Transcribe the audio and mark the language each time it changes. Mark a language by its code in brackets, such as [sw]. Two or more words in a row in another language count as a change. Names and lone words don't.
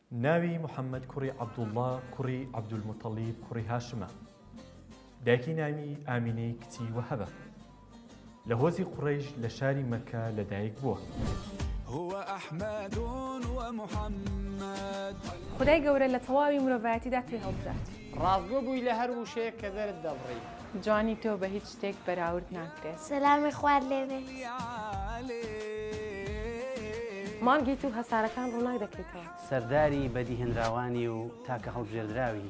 [ckb] ناوی محەممەد کوڕی عەبدوڵڵا کوڕی عەبدولموتەڵیب کوڕی هاشمە. دایکی ناوی ئامینەی کچی وەهەبە. لە هۆزی قوڕەیش لە شاری مەککە لەدایک بووە. [ar] هو أحمد ومحمد. [ckb] خدای گەورە لە تەواوی مرۆڤایەتیدا توێ هەڵبژات. ڕازگۆ بووی لە هەر وشەیە کە دەرت دەڵڕی. جوانی تۆ بە هیچ شتێک بەراورد ناکرێت. سەلامی خوارد لێبێ. مانگی تو هەسارەکان ڕووناک دەکەیتەوە. سەرداری بەدی هێنراوانی و تاکە هەڵبژێردراوی.